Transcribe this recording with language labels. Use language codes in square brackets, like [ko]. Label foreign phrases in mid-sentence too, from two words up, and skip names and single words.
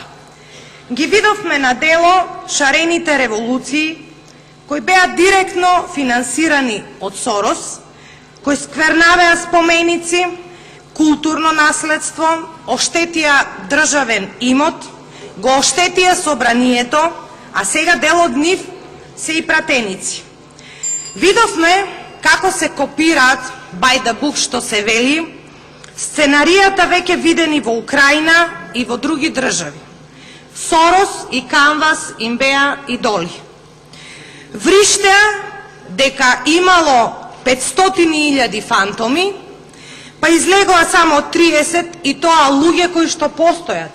[mk] Ги видовме на дело шарените револуции, кои беа директно финансирани од Сорос, кои сквернавеа споменици, културно наследство, оштетија државен имот, го оштетија Собранието, а сега дел од нив се и пратеници. Видовме како се копираат, [en] by the book [mk] што се вели, сценаријата веќе видени во Украина и во други држави. Сорос и Канвас им беа идоли. Вриштеа дека имало 500.000 фантоми, па излегоа само 30 и тоа луѓе кои што постојат.